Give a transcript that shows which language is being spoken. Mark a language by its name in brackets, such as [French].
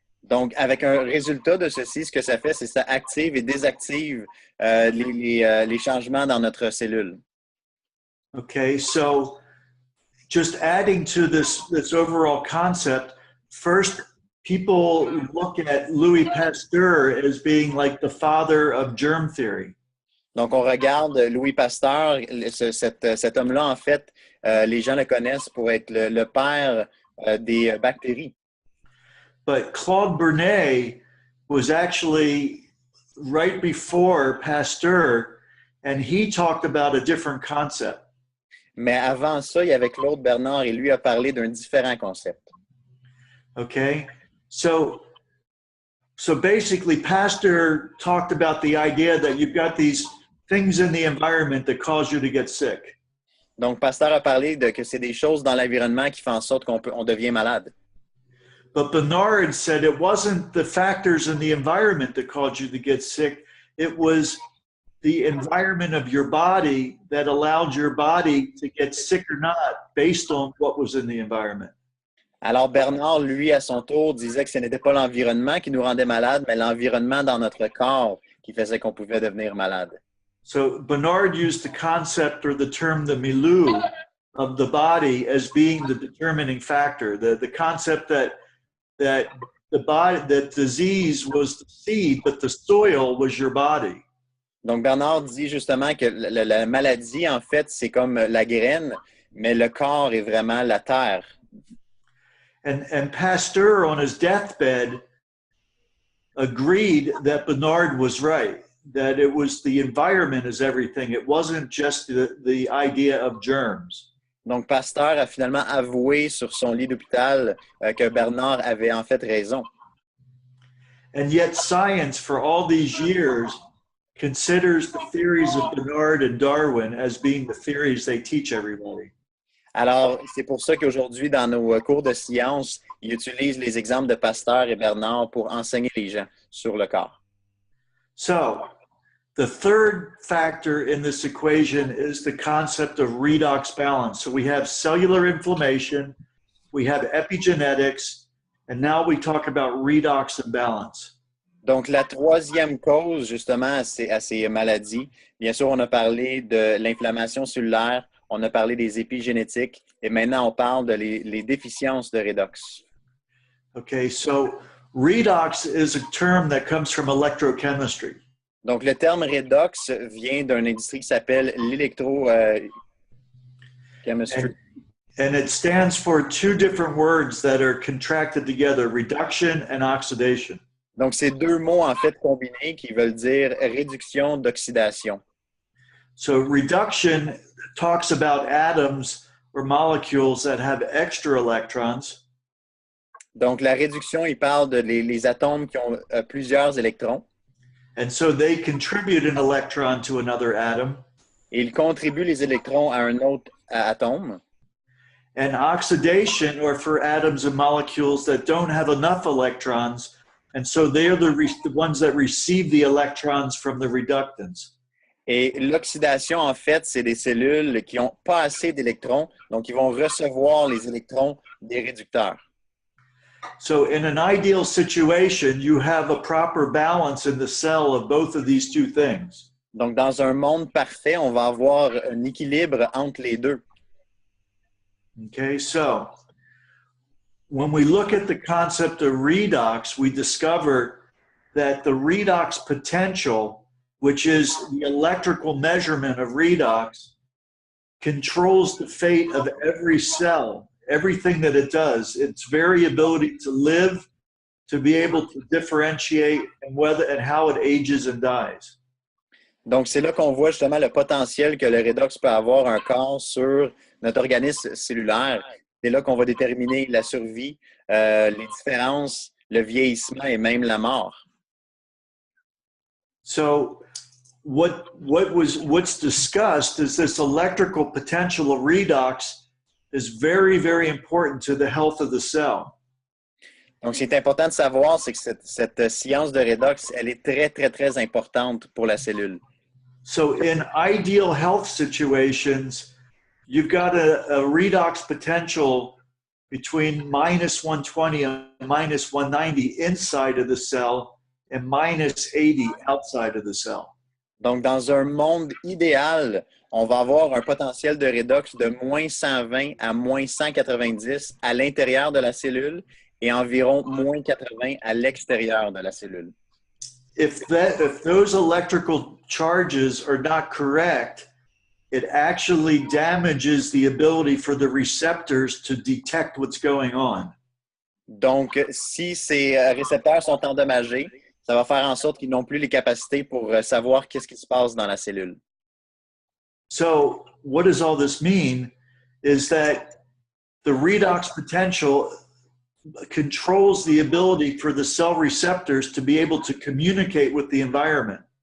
[French] Donc, avec un résultat de ceci, ce que ça fait, c'est que ça active et désactive les changements dans notre cellule. [English] Okay, so just adding to this overall concept, first, people look at Louis Pasteur as being like the father of germ theory. [French] Donc, on regarde Louis Pasteur, cet homme-là, en fait, les gens le connaissent pour être le père des bactéries. [English] But Claude Bernet was actually right before Pasteur, and he talked about a different concept. [French] Mais avant ça, il y avait Claude Bernard et lui a parlé d'un différent concept. [English] Okay, so basically, Pasteur talked about the idea that you've got these things in the environment that cause you to get sick. [French] Donc, Pasteur a parlé que c'est des choses dans l'environnement qui font en sorte on devient malade. [English] But Bernard said it wasn't the factors in the environment that caused you to get sick. It was the environment of your body that allowed your body to get sick or not based on what was in the environment. [French] Alors, Bernard, lui, à son tour, disait que ce n'était pas l'environnement qui nous rendait malade, mais l'environnement dans notre corps qui faisait qu'on pouvait devenir malade. [English] So Bernard used the concept or the term the milieu of the body as being the determining factor. The concept that the body, that disease was the seed, but the soil was your body. [French] Donc, Bernard dit justement que la maladie, en fait, c'est comme la graine, mais le corps est vraiment la terre. [English] And Pasteur, on his deathbed, agreed that Bernard was right, that it was the environment is everything. It wasn't just the idea of germs. [French] Donc, Pasteur a finalement avoué sur son lit d'hôpital que Bernard avait en fait raison. [English] And yet science, for all these years, considers the theories of Bernard and Darwin as being the theories they teach everybody. [French] Alors, c'est pour ça qu'aujourd'hui, dans nos cours de sciences, ils utilisent les exemples de Pasteur et Bernard pour enseigner les gens sur le corps. [English] So, the third factor in this equation is the concept of redox balance. So we have cellular inflammation, we have epigenetics, and now we talk about redox imbalance. [French] Donc, la troisième cause, justement, à ces maladies, bien sûr, on a parlé de l'inflammation cellulaire, on a parlé des épigénétiques, et maintenant, on parle de les déficiences de redox. [English] Okay, so redox is a term that comes from electrochemistry. [French] Donc, le terme redox vient d'une industrie qui s'appelle l'électrochemistry. [English] And it stands for two different words that are contracted together, reduction and oxidation. [French] Donc, c'est deux mots, en fait, combinés qui veulent dire réduction d'oxydation. [English] So reduction talks about atoms or molecules that have extra electrons. [French] Donc, la réduction, il parle de les atomes qui ont plusieurs électrons. [English] And so they contribute an electron to another atom. [French] Et ils contribuent les électrons à un autre atome. [English] And oxidation, or for atoms and molecules that don't have enough electrons, and so they're the ones that receive the electrons from the reductants. [French] Et l'oxydation, en fait, c'est des cellules qui n'ont pas assez d'électrons, donc ils vont recevoir les électrons des réducteurs. [English] So in an ideal situation, you have a proper balance in the cell of both of these two things. [French] Donc, dans un monde parfait, on va avoir un équilibre entre les deux. [English] Okay, so when we look at the concept of redox, we discover that the redox potential, which is the electrical measurement of redox, controls the fate of every cell, everything that it does, its variability to live, to be able to differentiate, and how it ages and dies. [French] Donc, c'est là qu'on voit justement le potentiel que le redox peut avoir un corps sur notre organisme cellulaire. C'est là qu'on va déterminer la survie, les différences, le vieillissement et même la mort. [English] So what's discussed is this electrical potential of redox is very, very important to the health of the cell. [French] Donc, c'est important de savoir, c'est que cette science de redox, elle est très, très, très importante pour la cellule. [English] So in ideal health situations, you've got a redox potential between minus 120 and minus 190 inside of the cell and minus 80 outside of the cell. [French] Donc, dans un monde idéal, on va avoir un potentiel de redox de moins 120 à moins 190 à l'intérieur de la cellule et environ moins 80 à l'extérieur de la cellule. [English] If those electrical charges are not correct, it actually damages the ability for the receptors to detect what's going on. [French] Donc, si ces récepteurs sont endommagés, ça va faire en sorte qu'ils n'ont plus les capacités pour savoir qu'est-ce qui se passe dans la cellule. [English] So what does all this mean is that the redox potential controls the ability for the cell receptors to be able to communicate with the environment.